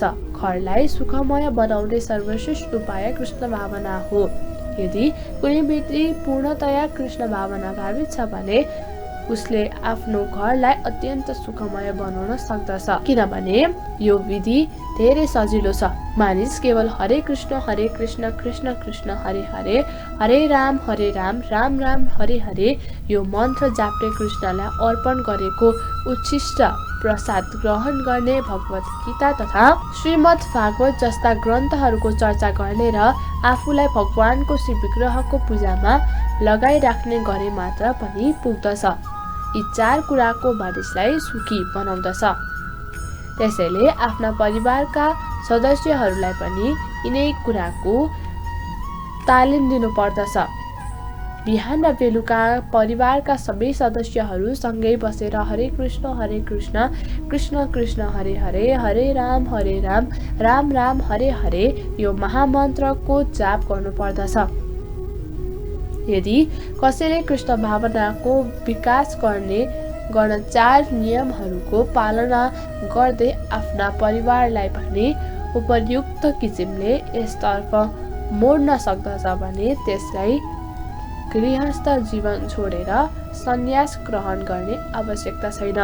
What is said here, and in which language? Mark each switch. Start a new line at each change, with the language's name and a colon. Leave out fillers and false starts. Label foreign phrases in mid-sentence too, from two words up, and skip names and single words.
Nepali: घरलाई सुखमय बनाउने सर्वश्रेष्ठ उपाय कृष्ण भावना हो। यदि कुनै व्यक्ति पूर्णतया कृष्ण भावना भावित छ भने उसले आफ्नो घरलाई अत्यन्त सुखमय बनाउन सक्दछ, किनभने यो विधि धेरै सजिलो छ। मानिस केवल हरे कृष्ण कृष्ण कृष्ण हरे हरे, हरे राम राम राम हरे हरे यो मन्त्र जाप्ने कृष्णलाई अर्पण गरेको उच्छिष्ट प्रसाद ग्रहण गर्ने, भगवत गीता तथा श्रीमद् भागवत जस्ता ग्रन्थहरूको चर्चा गर्ने र आफूलाई भगवानको श्री विग्रहको पूजामा लगाइराख्ने गरे मात्र पनि पुग्दछ। यी चार कुराको मानिसलाई सुखी बनाउँदछ। त्यसैले आफ्ना परिवारका सदस्यहरूलाई पनि यिनै कुराको तालिम दिनुपर्दछ। बिहान र बेलुका परिवारका सबै सदस्यहरू सँगै बसेर हरे कृष्ण कृष्ण कृष्ण हरे हरे, हरे राम राम राम हरे हरे यो महामन्त्रको जाप गर्नुपर्दछ। यदि कसैले कृष्ण भावनाको विकास गर्न चार नियमहरूको पालना गर्दै आफ्ना परिवारलाई पनि उपयुक्त किसिमले यसतर्फ मोड्न सक्दछ भने त्यसलाई गृहस्थ जीवन छोडेर सन्यास ग्रहण गर्ने आवश्यकता छैन।